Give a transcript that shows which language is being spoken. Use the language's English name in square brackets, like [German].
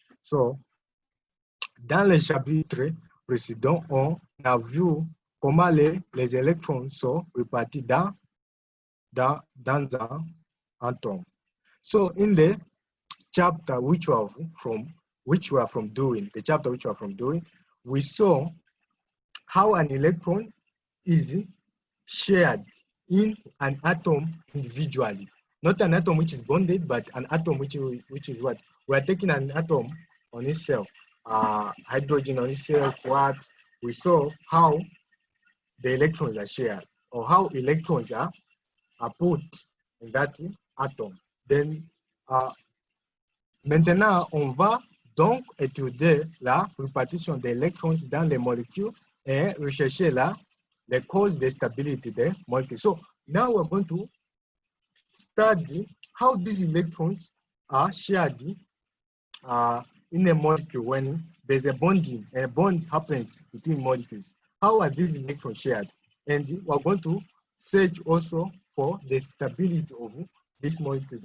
[French] So, dans le chapitre précédent, on a vu comment les électrons sont répartis dans un atom. [English] So, in the chapter which we are from doing, we saw how an electron is shared in an atom individually. Not an atom which is bonded, but an atom which is what? We are taking an atom on itself, hydrogen on itself, what? We saw how the electrons are shared, or how electrons are put in that atom. [French] Then, maintenant, on va donc étudier la répartition des électrons dans les molécules et rechercher les causes de stability des molecules. [English] So now we're going to study how these electrons are shared in a molecule when there's a bonding, a bond happens between molecules. How are these electrons shared? And we're going to search also for the stability of these molecules.